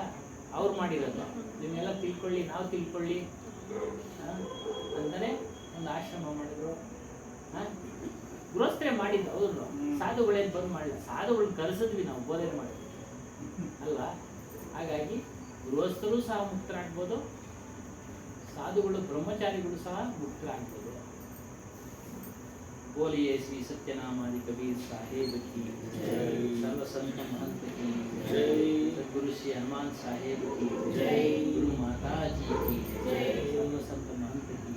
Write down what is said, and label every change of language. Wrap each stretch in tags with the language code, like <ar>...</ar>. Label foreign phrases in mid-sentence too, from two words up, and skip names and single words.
<kn>ಅವ್ರು ಮಾಡಿರೋದು ನಿಮ್ಮೆಲ್ಲ ತಿಳ್ಕೊಳ್ಳಿ, ನಾವು ತಿಳ್ಕೊಳ್ಳಿ ಅಂತಾನೆ ಒಂದು ಆಶ್ರಮ ಮಾಡಿದ್ರು. ಗೃಹಸ್ಥರೇ ಮಾಡಿದ್ದು ಅವ್ರು. ಸಾಧುಗಳೇನು ಬಂದು ಮಾಡಲಿಲ್ಲ, ಸಾಧುಗಳನ್ನ ಕರೆಸಿದ್ವಿ ನಾವು ಬೋಧನೆ ಮಾಡಿದ್ವಿ ಅಲ್ವಾ. ಹಾಗಾಗಿ ಗೃಹಸ್ಥರು ಸಹ ಮುಕ್ತರಾಗ್ಬೋದು, ಸಾಧುಗಳು ಬ್ರಹ್ಮಚಾರಿಗಳು ಸಹ ಮುಕ್ತರಾಗ್ಬೋದು.</kn> <hi>बोलिए श्री सत्यनामादि कबीर साहेब की जय, सर्व संत महंत की जय, सद्गुरु श्री हनुमान साहेब की जय, गुरु माता जी की जय, सर्व संत महंत</hi>